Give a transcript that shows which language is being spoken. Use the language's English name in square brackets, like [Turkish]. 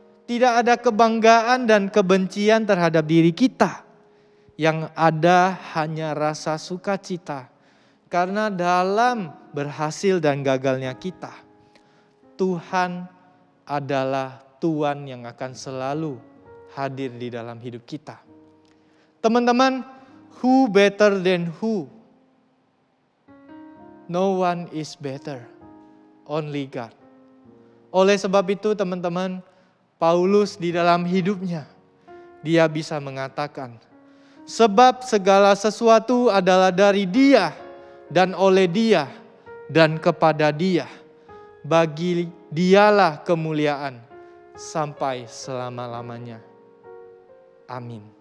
[Indonesian] Tidak ada kebanggaan dan kebencian terhadap diri kita. Yang ada hanya rasa sukacita. Karena dalam berhasil dan gagalnya kita, Tuhan adalah Tuhan yang akan selalu hadir di dalam hidup kita. [English] Teman-teman, who better than who? No one is better, only God. [Indonesian] Oleh sebab itu teman-teman, Paulus di dalam hidupnya, dia bisa mengatakan, sebab segala sesuatu adalah dari Dia dan oleh Dia dan kepada Dia. Bagi Dialah kemuliaan sampai selama-lamanya. Amin.